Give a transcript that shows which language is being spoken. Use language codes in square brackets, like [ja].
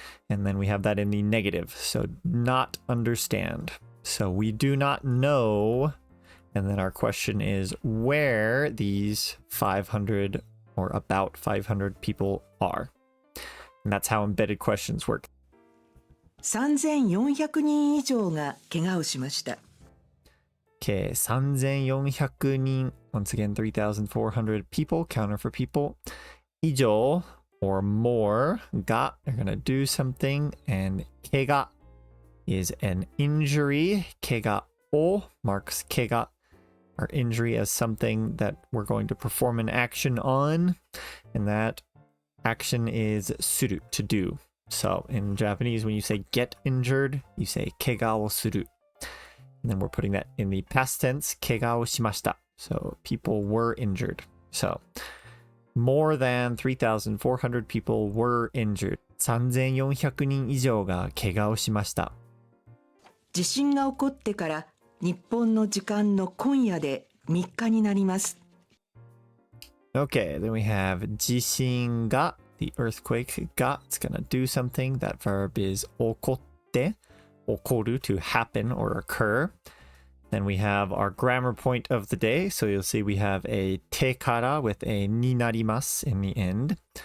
[en] And then we have that in the negative, so not understand. So we do not know. And then our question is where these 500 or about 500 people are. And that's how embedded questions work. [ja] 3400人以上が怪我をしました。 [en] Okay, 3400人. Once again, 3,400 people, counter for people. 以上 or more が are going to do something, and 怪我 is an injury. 怪我を marks 怪我, our injury as something that we're going to perform an action on, and that action is する to do. So in Japanese, when you say get injured, you say [ja] 怪我をする. [en] And then we're putting that in the past tense, [ja] 怪我をしました. [en] So people were injured. So more than 3,400 people were injured. [ja] 3,400人以上が怪我をしました。地震が起こってから日本の時間の今夜で 3日になります。 [en] Okay, then we have 地震が the earthquake が it's gonna do something. That verb is 起こって 起こる to happen or occur. Then we have our grammar point of the day. So you'll see we have a てから with a になります in the end.